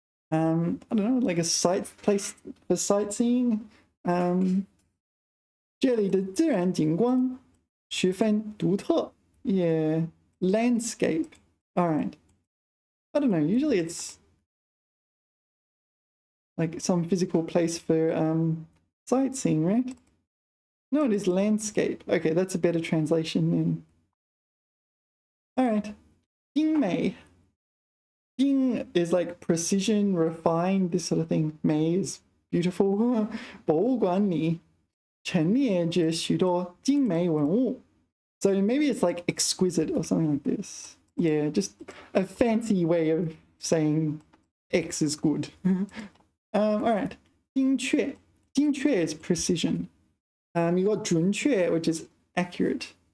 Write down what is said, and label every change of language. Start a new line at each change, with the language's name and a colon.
English: I don't know, like a place for sightseeing.
Chinese: 这里的自然景观十分独特.
English: Yeah. Landscape. All right. I don't know. Usually it's like some physical place for sightseeing, right? No, it is landscape. Okay, that's a better translation then. All right. 精美. 精 is like precision, refined, this sort of thing. 美 is beautiful.
Chinese: 博物馆里陈列着许多精美文物.
English: So maybe it's like exquisite or something like this. Yeah, just a fancy way of saying X is good. All right. 精确. 精确 is precision. You got 准确, which is accurate.